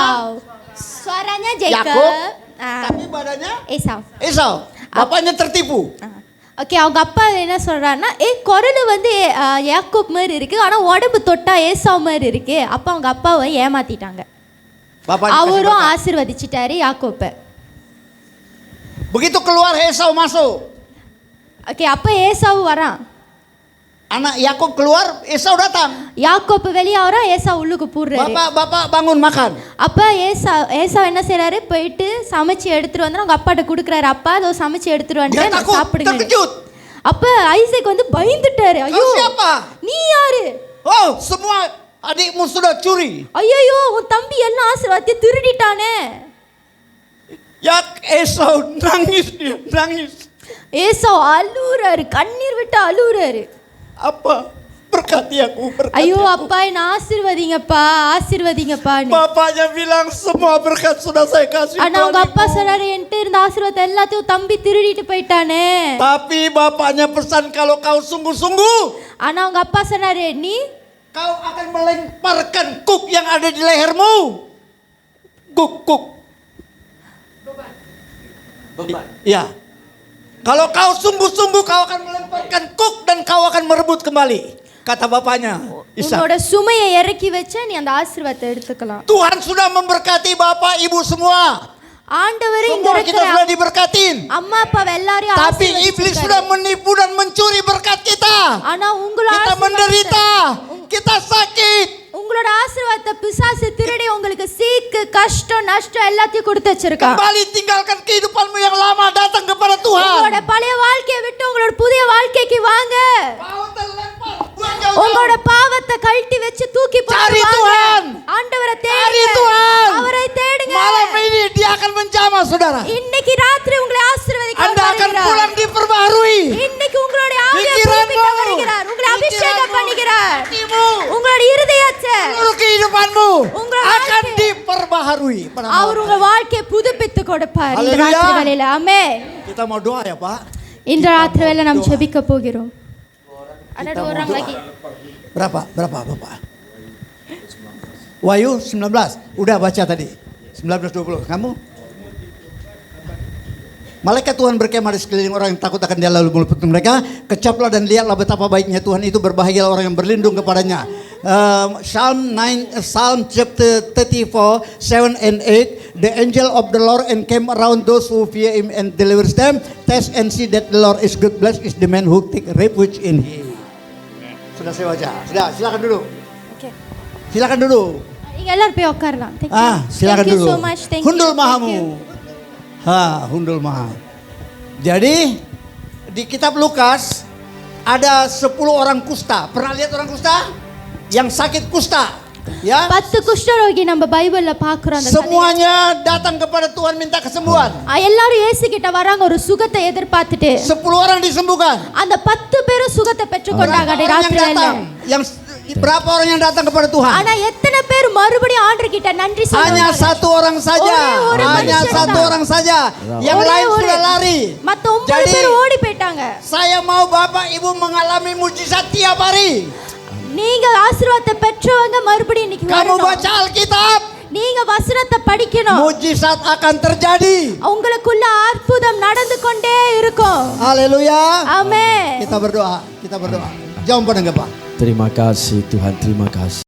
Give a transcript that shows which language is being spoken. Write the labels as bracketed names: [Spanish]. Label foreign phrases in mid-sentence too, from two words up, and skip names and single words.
[Indonesian] suaranya Yakob, Jacob, tapi badannya [Tamil] ஏசாவ். [Indonesian] Esau. Bapaknya tertipu. [Tamil] ஓகே, அவங்க அப்பா என்ன சொல்றாருன்னா, குரல் வந்து யாக்கோப் மாதிரி இருக்கு, ஆனா உடம்பு தொட்டா ஏசாவ் மாதிரி இருக்கு. அப்ப அவங்க அப்பாவை ஏமாத்திட்டாங்க. [Indonesian] Bapaknya [Tamil] அவரும் ஆசீர்வதிச்சிட்டாரு யாக்கோப்பை. [Indonesian] begitu keluar Esau masuk. [Tamil] ஓகே, அப்ப ஏசாவு வரான். [Indonesian] Anak Yakob keluar, Esau datang. [Tamil] யாக்கோப்பு வெளியே வரான், ஏசாவ் உள்ளுக்கு போடுறாரு. [Indonesian] Bapak bangun makan. [Tamil] அப்ப ஏசாவ் என்ன செய்றாரு, போயிட்டு சமைச்சு எடுத்துட்டு வந்து அவங்க அப்பாட்ட கொடுக்குறாரு. அப்பா அதோ சமைச்சு எடுத்துட்டு வந்து [Indonesian] Dia takut, [Tamil] சாப்பிடுங்க. [Indonesian] terkejut. [Tamil] அப்ப ஐசக் வந்து பயந்துட்டாரு. ஐயோ, [Indonesian] Kau siapa? [Tamil] நீ யாரு? [Indonesian] Oh, semua adikmu sudah curi. [Tamil] ஐயோ, உன் தம்பி எல்லாம் ஆசீர்வாதத்தை திருடிட்டானே. [Indonesian] Esau nangis. [Tamil] ஏசாவ் அழுறாரு, கண்ணீர் விட்டு அழுறாரு. [Indonesian] Apa? Berkati aku, berkati [Tamil] ஐயோ [Indonesian] aku. [Tamil] அப்பா, என்ன ஆசீர்வதிங்கப்பான்னு. [Indonesian] Bapaknya bilang semua berkat sudah saya kasih. [Tamil] ஆனா அவங்க அப்பா சொன்னாரு, என்கிட்ட இருந்த ஆசீர்வாதத்தை எல்லாத்தையும் தம்பி திருடிட்டு போயிட்டானே. [Indonesian] Tapi bapaknya pesan kalau kau sungguh-sungguh, [Tamil] ஆனா அவங்க அப்பா சொன்னாரு, நீ [Indonesian] kau akan melemparkan kuk yang ada di lehermu. Kuk. Ya. Kalau kau sungguh-sungguh kau akan melemparkan kuk dan kau akan merebut kembali. Kata bapaknya, Ishak. [Tamil] உன்னோட சுமையை இறக்கி வச்சா நீ அந்த ஆசீர்வாதத்தை எடுத்துக்கலாம். [Indonesian] Tuhan sudah memberkati bapak ibu semua. [Tamil] ஆண்டவர் இங்க [Indonesian] Semua kita [Tamil] இருக்கிற [Indonesian] sudah diberkatin. [Tamil] அம்மா அப்பா எல்லாரையும் [Indonesian] Tapi iblis sudah menipu dan mencuri berkat kita. [Tamil] ஆனா உங்களோட [Indonesian] Kita menderita, kita sakit. [Tamil] உங்களோட ஆசீர்வாதத்தை பிசாசு திருடி உங்களுக்கு சீக்கு, கஷ்டம், நஷ்டம் எல்லாத்தையும் கொடுத்து வச்சிருக்கான். [Indonesian] Kembali tinggalkan kehidupanmu yang lama, datang kepada Tuhan. [Tamil] உங்களோட பழைய வாழ்க்கையை விட்டு உங்களோட புதிய வாழ்க்கைக்கு வாங்க. உங்களோட பாவத்தை கழட்டி வச்சு தூக்கி [Indonesian] Cari [Tamil] போடுங்க. [Indonesian] Tuhan. [Tamil] ஆண்டவரை [Indonesian] Cari [Tamil] தேடுங்க. [Indonesian] Tuhan. [Tamil] அவரை தேடுங்க. [Indonesian] Malam ini dia akan menjamah, saudara. [Tamil] இன்னைக்கு ராத்திரி உங்களை ஆசீர்வதிக்க [Indonesian] Anda akan [Tamil] வருகிறார். [Indonesian] pulang diperbaharui. [Tamil] இன்னைக்கு உங்களுடைய ஆவியை [Indonesian] Pikiranmu. [Tamil] புதுப்பிக்க வருகிறார். உங்களை அபிஷேகம் [Indonesian] Pikiranmu. [Tamil] பண்ணுகிறார். [Indonesian] Hatimu. [Tamil] உங்களுடைய இருதயத்தை [Indonesian] Seluruh kehidupanmu Unggul akan hati. diperbaharui. pada [Tamil] அவர் [Indonesian] malam [Tamil] உங்க [Indonesian] hari. [Tamil] வாழ்க்கையை புதுப்பித்து கொடுப்பார். இந்த [Indonesian] Haleluya. [Tamil] ராத்திரி வேளையில ஆமென். [Indonesian] Kita mau doa ya Pak. [Tamil] இந்த ராத்திரி வேளையில நாம் ஜெபிக்க போகிறோம். [Indonesian] Ada dua orang lagi. Berapa Bapak? Wahyu 19. Udah baca tadi. 19-20. Kamu? Malaikat Tuhan berkemah di sekeliling orang yang takut akan Dia lalu meluput mereka. Kecaplah dan lihatlah betapa baiknya Tuhan itu, berbahagialah orang yang berlindung kepadanya. [English] Psalm chapter 34, 7 and 8. The angel of the Lord encamp around those who fear Him and delivers them. Taste and see that the Lord is good. Blessed is the man who take refuge in Him. [Indonesian] Sudah saya baca. Sudah, silakan duduk. Okay. Silakan duduk. [Tamil] நீங்க எல்லாரும் போய் உட்காரலாம். [English] Thank you. [Indonesian] Silakan [English] Thank you [Indonesian] duduk. [English] so much. Thank Hundul you. Thank mahamu. you. Hundul maha. [Indonesian] Jadi di kitab Lukas ada 10 orang kusta. Pernah lihat orang kusta? Yang sakit kusta, ya? [Tamil] 10 குஷ்டரோகி நம்ம பைபிள்ல பார்க்கிறோம். அந்த கதையை. [Indonesian] Semuanya datang kepada Tuhan minta kesembuhan. [Tamil] எல்லாரும் இயேசு கிட்ட வராங்க ஒரு சுகத்தை எதிர்பார்த்துட்டு. [Indonesian] 10 orang disembuhkan. [Tamil] அந்த 10 பேரும் சுகத்தை பெற்றுக்கொண்டாங்க [Indonesian] Berapa orang yang [Tamil] ராத்திரி வேளையில. [Indonesian] datang? Berapa orang yang datang kepada Tuhan? [Tamil] ஆனா எத்தனை பேர் மறுபடியும் ஆண்டவர் கிட்ட நன்றி [Indonesian] Hanya [Tamil] சொல்றாங்க? [Indonesian] satu orang saja. Oleh orang Hanya manusia satu datang. orang saja. Yang Oleh lain orang. sudah lari. [Tamil] மத்த 9 [Indonesian] Jadi, [Tamil] பேர் ஓடி போயிட்டாங்க. [Indonesian] Saya mau Bapak Ibu mengalami mujizat tiap hari. [Tamil] நீங்க ஆசீர்வாதத்தை பெற்றவங்க மறுபடியும் இன்னைக்கு [Indonesian] Kamu [Tamil] வரணும். [Indonesian] baca Alkitab, [Tamil] நீங்க வசனத்தை படிக்கணும். [Indonesian] mujizat akan terjadi. [Tamil] உங்களுக்குள்ள அற்புதம் நடந்து கொண்டே இருக்கும். [Indonesian] Haleluya. [Tamil] ஆமென். [Indonesian] Kita berdoa. Jawab பண்ணுங்கப்பா. Terima kasih Tuhan, terima kasih.